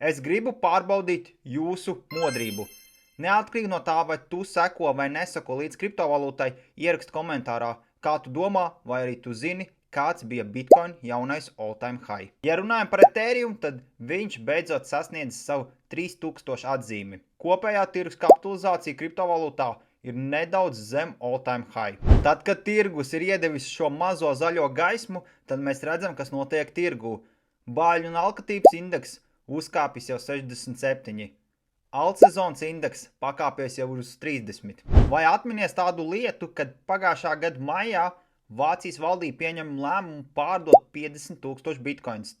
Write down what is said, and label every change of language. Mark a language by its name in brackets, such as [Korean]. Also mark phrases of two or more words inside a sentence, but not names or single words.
[Latvian] Es gribu pārbaudīt jūsu modrību. Neatkarīgi no tā, vai tu seko vai neseko līdz kriptovalūtai, ierakst komentārā, kā tu domā, vai arī tu zini, kāds bija Bitcoin jaunais [English] all-time high. [Latvian] Ja runājam par Ethereum, tad viņš beidzot sasniedz savu 3000 atzīmi. Kopējā tirgus kapitalizācija kriptovalūtā ir nedaudz zem [English] all-time high. [Latvian] Tad, kad tirgus ir iedevis šo mazo zaļo gaismu, tad mēs redzam, kas notiek tirgū. Bāļu un alkatības indeks uzkāpis jau 67. Altsezonas indeks pakāpies jau uz 30. Vai atminies tādu lietu, kad pagājušā gada maijā Vācijas valdība pieņem lēmumu pārdot 50 000 bitcoins.